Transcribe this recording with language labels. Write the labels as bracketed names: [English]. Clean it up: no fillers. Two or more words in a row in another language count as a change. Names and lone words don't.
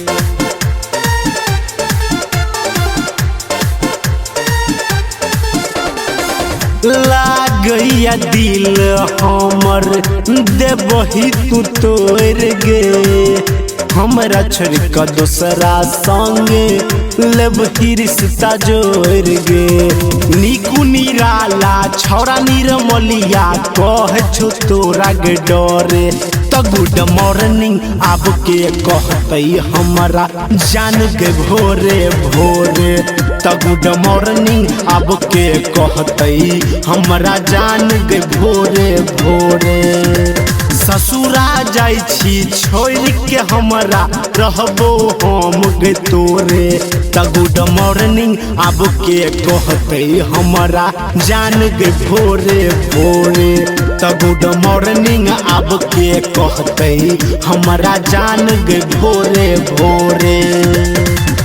[Maithili] लागैया दिल हमर देबही तू तोड़ गे। हमरा छोड़ के दोसरा संगे लेबही रिश्ता जोड़ गे। निकू निराला छौरा निरमलिया कह छो तोरा गे डरे। त [English] good morning [Maithili] आब के कहते हमरा जान गे भोरे भोरे। त [English] good morning [Maithili] आब के कहते हमरा जान गे भोरे भोरे। ससुरा जाई छी छोड़ के हमरा रहबो हम गे तोरे। त [English] good morning [Maithili] आब के कहते हमरा जान गे भोरे भोरे। त [English] good morning [Maithili] आब के कहते हमरा जान गे भोरे भोरे।